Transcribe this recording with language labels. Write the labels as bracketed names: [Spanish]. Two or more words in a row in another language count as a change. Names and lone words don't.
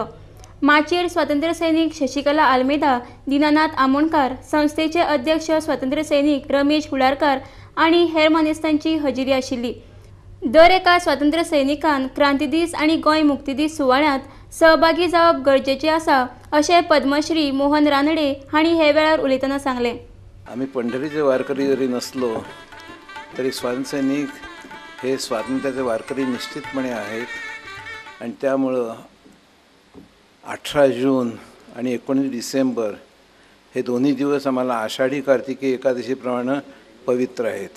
[Konkani] माचयेर स्वातंत्र्य सैनिक शशिकला आल्मेदा, दीनानाथ आमोणकार, संस्थेचे अध्यक्ष स्वातंत्र्य सैनिक रमेश कुडारकार आणि हेर मानेस्तांची हजेरी आशिल्ली। दर एका स्वातंत्र्य सैनिकान क्रांती दीस आणि गोंय मुक्ती दीस सुवाळ्यात सहभागी जावप गरजेचे आसा अशें पद्मश्री मोहन रानडे हांणी हे वेळार उलयतना सांगले। [Marathi] आम्ही पंढरीचे वारकरी जरी नसलो तरी स्वातंत्र्य सैनिक हे स्वातंत्र्याचे वारकरी निश्चितपणे आहेत आणि त्यामुळं 18 जून आणि 19 डिसेंबर हे दोन्ही दिवस आम्हाला आषाढी कार्तिकी एकादशीप्रमाणे पवित्र आहेत।